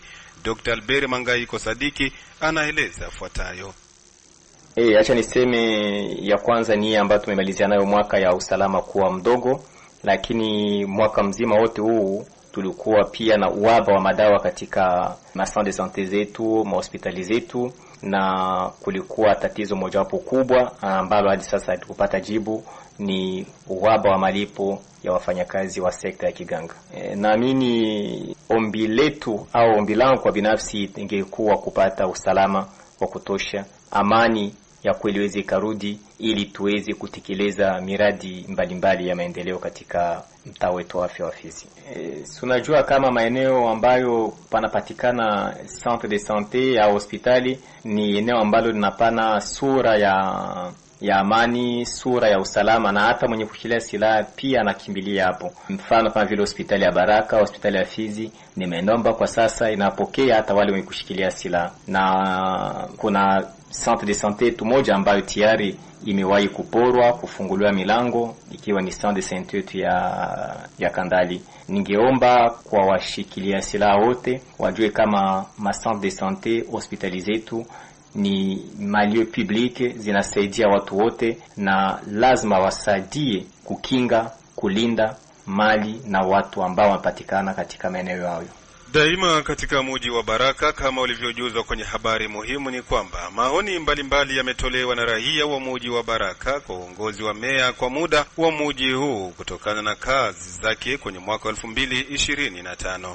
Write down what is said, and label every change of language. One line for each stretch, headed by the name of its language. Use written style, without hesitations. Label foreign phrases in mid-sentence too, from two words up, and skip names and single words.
Swahili: Dr. Albert Mangaiko Sadiki anaeleza yafuatayo. Acha niseme ya kwanza ni ambayo tumemalizia nayo mwaka ya usalama kuwa mdogo, lakini mwaka mzima wote huu tulikuwa pia na uhaba wa madawa katika
French: masantre de santé
Swahili: zetu, mahospitali zetu, na kulikuwa tatizo mojawapo kubwa ambalo hadi sasa hatukupata jibu, ni uhaba wa malipo ya wafanyakazi wa sekta ya kiganga. Naamini ombi letu au ombi langu kwa binafsi ingekuwa kupata usalama wa kutosha, amani ya kweli iweze karudi, ili tuweze kutekeleza miradi mbalimbali ya maendeleo katika mtaa wetu wa afya wa Fizi. Tunajua kama maeneo ambayo panapatikana
French: centre de santé
Swahili: au hospitali ni eneo ambalo linapana sura ya amani, sura ya usalama, na hata mwenye kushikilia silaha pia anakimbilia hapo. Mfano kama vile hospitali ya Baraka, hospitali ya Fizi ni maeneo kwa sasa inapokea hata wale wenye kushikilia silaha, na kuna
French: centre de santé
Swahili: tu moja ambayo tayari imewahi kuporwa, kufunguliwa milango, ikiwa ni
French: centre de santé
Swahili: ya Kandali. Ningeomba kwa washikilia silaha wote wajue kama ma
French: centre de santé
Swahili: hospitali zetu ni malio publique, zinasaidia watu wote, na lazima wasaidie kukinga, kulinda mali na watu ambao wanapatikana katika maeneo hayo. Daima katika mji wa Baraka, kama ulivyojuzwa kwenye habari muhimu, ni kwamba maoni mbalimbali yametolewa na raia wa mji wa Baraka kwa uongozi wa meya kwa muda wa mji huu kutokana na kazi zake kwenye mwaka 2025.